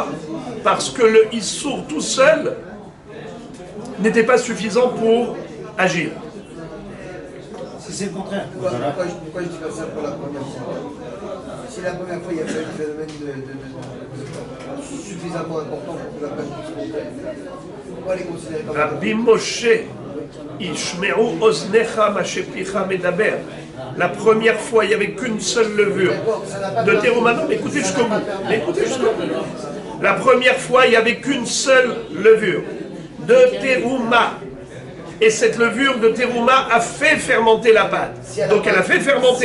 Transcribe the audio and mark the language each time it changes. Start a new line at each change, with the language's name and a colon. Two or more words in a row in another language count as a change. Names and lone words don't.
French: Parce que le issour tout seul n'était pas suffisant pour agir. C'est le contraire. Pourquoi je dis pas ça pour la première fois? Si la première fois il y avait un phénomène suffisamment important pour que la pâte puisse monter, pourquoi les considérer comme Rabbi Moshe,
Hebrew: שמעו אזניך מה שפיך מדבר.
French: La première fois, il n'y avait qu'une seule levure de terouma. Non, mais écoutez jusqu'au bout. Écoutez jusqu'au bout. La première fois, il n'y avait qu'une seule levure de terouma. Et cette levure de terouma a fait fermenter la pâte. Donc elle a fait fermenter.